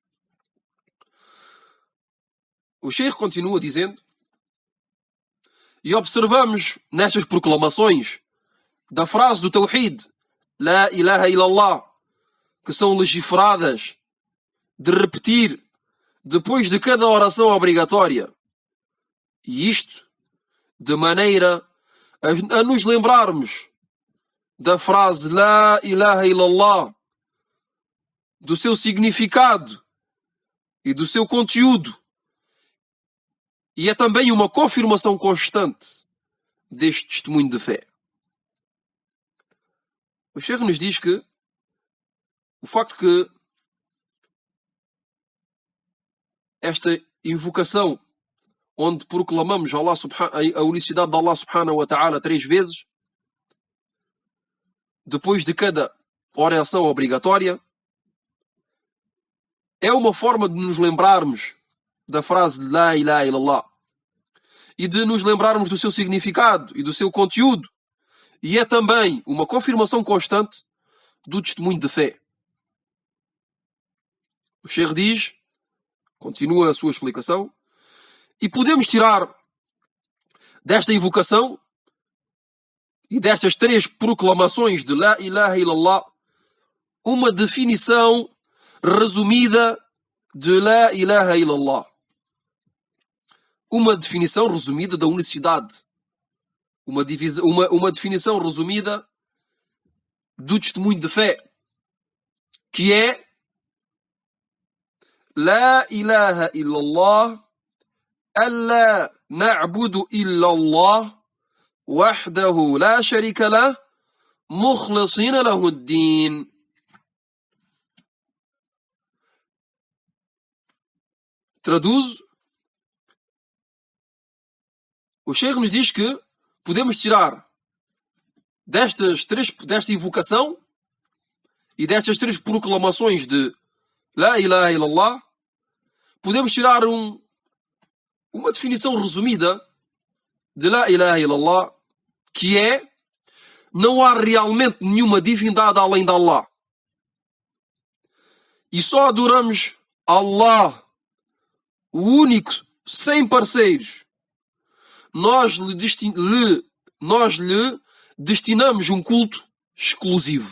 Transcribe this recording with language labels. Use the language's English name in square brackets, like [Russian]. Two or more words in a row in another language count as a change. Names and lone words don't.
[Portuguese] O Sheikh continua dizendo: e observamos nestas proclamações da frase do Tawhid, [Arabic] لا إله إلا الله, [Portuguese] que são legiferadas de repetir depois de cada oração obrigatória. E isto de maneira a nos lembrarmos da frase [Arabic] لا إله إلا الله, [Portuguese] do seu significado e do seu conteúdo. E é também uma confirmação constante deste testemunho de fé. O Sheikh nos diz que o facto que esta invocação, onde proclamamos a unicidade de Allah [Arabic] سبحانه وتعالى [Portuguese] 3 vezes, depois de cada oração obrigatória, é uma forma de nos lembrarmos da frase [Arabic] لا إله إلا الله [Portuguese] e de nos lembrarmos do seu significado e do seu conteúdo. E é também uma confirmação constante do testemunho de fé. O Sheikh diz, continua a sua explicação, e podemos tirar desta invocação e destas 3 proclamações de [Arabic] لا إله إلا الله [Portuguese] uma definição resumida de [Arabic] لا إله إلا الله. [Portuguese] Uma definição resumida da unicidade. Uma definição resumida do testemunho de fé, que é [Arabic] لا إله إلا الله ألا نعبد إلا الله وحده لا شريك له مخلصين له الدين. [Portuguese] Traduzo. O Sheikh nos diz que podemos tirar desta invocação e destas 3 proclamações de [Arabic] لا إله إلا الله, [Portuguese] podemos tirar uma definição resumida de [Arabic] لا إله إلا الله, [Portuguese] que é: não há realmente nenhuma divindade além de Allah. E só adoramos Allah, o único, sem parceiros. Nós lhe destinamos um culto exclusivo.